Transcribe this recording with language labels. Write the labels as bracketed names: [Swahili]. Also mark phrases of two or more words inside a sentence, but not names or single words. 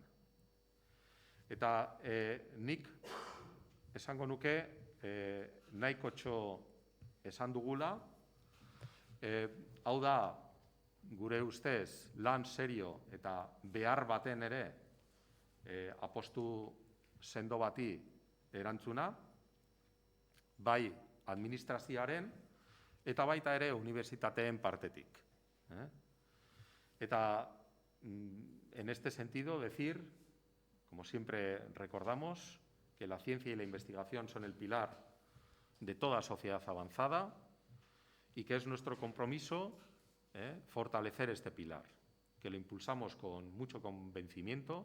[Basque] Eta nik esango nuke nahikotxo esan dugula, hau da, gure ustez, lan serio eta behar baten ere apostu sendo bati erantzuna, bai administrazioaren eta baita ere unibertsitateen partetik. Eta, [Spanish] en este sentido, decir, como siempre recordamos, que la ciencia y la investigación son el pilar de toda sociedad avanzada y que es nuestro compromiso fortalecer este pilar, que lo impulsamos con mucho convencimiento.